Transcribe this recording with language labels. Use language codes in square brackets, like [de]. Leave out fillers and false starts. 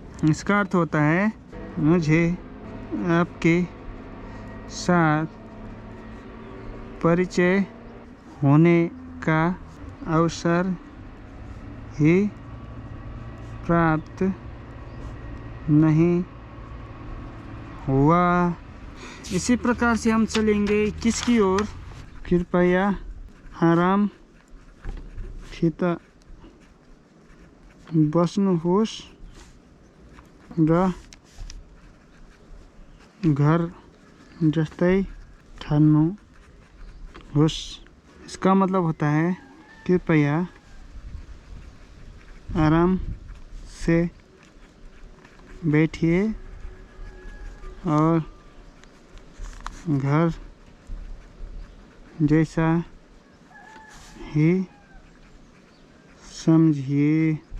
[hi] इसका अर्थ होता है मुझे आपके साथ परिचय होने का अवसर ही प्राप्त नहीं हुआ। इसी प्रकार से हम चलेंगे किसकी ओर। [ne] कृपया आराम सित बस्नुहोस् र घर जस्तै ठान्नुहोस्। [hi] इसका मतलब होता है कृपया आराम से बैठिए और घर जैसा ही समझिए।